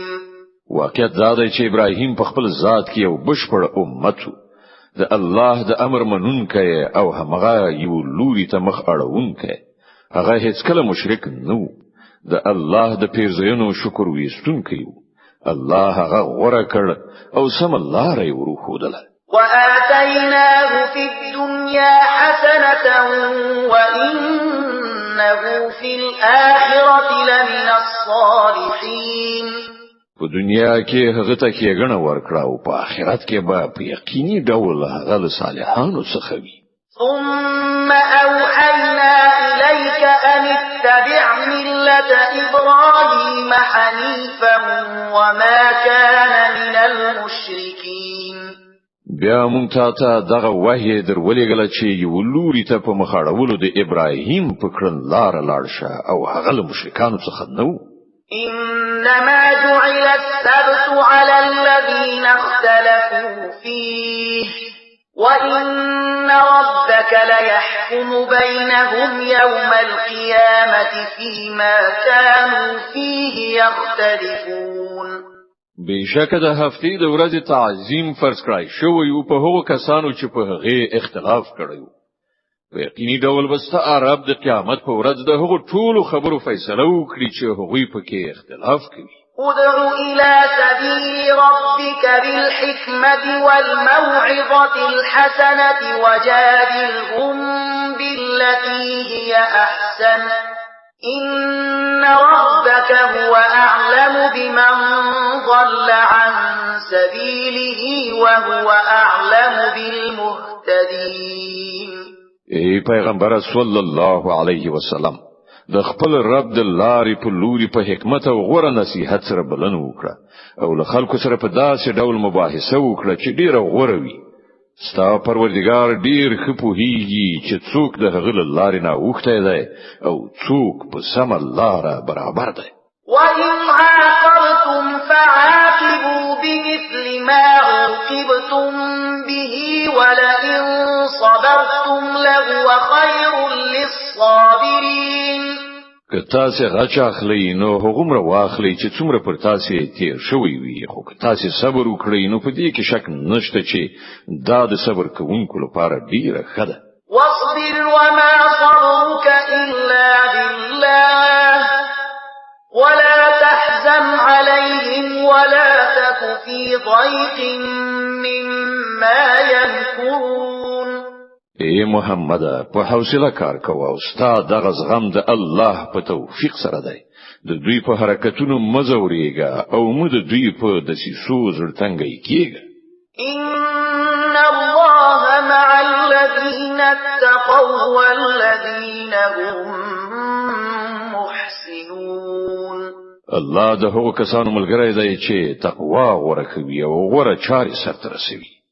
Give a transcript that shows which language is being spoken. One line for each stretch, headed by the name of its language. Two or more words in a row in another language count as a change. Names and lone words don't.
Pashto: واقعیت دا دی چې ابراهیم په خپل ذات کې یو بشپړ امت و، د الله د امر منونکی او همغه یو لوري ته مخ اړونکی. هغه هیڅ کله مشرک نه و، د الله د پیرزوینو شکر ویستونکی و. الله هغه غوره کړ او سم لاره یې ورښودله.
Arabic: وآتيناه في الدنيا حسنة وإنه في الآخرة لمن الصالحين.
Pashto: په دنیا کې هغه ته کېږنه ورکړه او په آخرت کې به په یقیني ډول هغه له صالحانو څخه وي.
Arabic: ثم أوحينا إليك أن اتبع ملة إبراهيم حنيفا وما كان من المشركين.
Pashto: بیا مونږ ته دغه وحی درولېږله چې یو لوري ته په مخاړولو د ابراهیم په کړنلاره لاړ شه او هغه له مشرکانو څخه نه و.
Arabic: إنما جعل السبت على الذين اختلفوا فيه وإن ربك ليحكم بينهم يوم القيامة فيما كانوا فيه يختلفون.
Pashto: بشک د هفتې د ورځې تعظیم فرض کړای شوی او په هغو کسانو چې په هغه اختلاف کړی. په یقیني ډول بسته عرب د قیامت په ورځ د هغو ټولو خبرو فیصله وکړي چې هغوی پکې اختلاف کوي.
Arabic: ادع إلى سبيل ربك بالحكمة والموعظة الحسنة وجادلهم بالتي هي أحسن إن ربك هو أعلم بمن ضل عن سبيله وهو أعلم بالمهتدين.
Pashto: ای پیغمبر
Arabic: صلی الله علیه وسلم
Pashto: د خپل رب د لارې په لوري په حکمت او غوره نصیحت سره بلنه وکړه او له خلکو سره په داسې ډول مباحثه وکړه چې ډیره غوره وي. ستا پروردگار ډیر ښه پوهیږي چې څوک د هغه لارې نه اوښتی دی او څوک په سمه لاره برابر دی.
Arabic: وَإِنْ عَاقَبْتُمْ فَعَاقِبُوا بِمِثْلِ مَا عُوقِبْتُمْ بِهِ وَلَئِنْ صَبَرْتُمْ لَهُوَ خَيْرٌ لِلصَّابِرِينَ.
Pashto: که تاسو غچ اخلئ نو هغومره واخلئ چې څومره پر تاسو تیر شوی وي، خو که تاسو صبر وکړئ نو په دې کې شک نشته چې دا د صبر کوونکو لپاره ډیره ښه ده.
Arabic: وَاصْبِرْ وَمَا صَبْرُكَ إِلَّا بِاللَّهِ وَلَا تَحْزَنْ في ضيق مما يمكرون
Pashto: اے محمد په حوصله کار کوه او ستا دغه زغم د الله په توفیق سره دی د دوی په حرکتونو مزوريږي او موږ د دوی په دسیسو زړتنګي کیږي
Arabic: إن الله مع الذين اتقوا والذين هم محسنون
Pashto: الله د هغو کسانو ملګری دی چې تقوا غوره کوي او غوره چارې سرته رسوي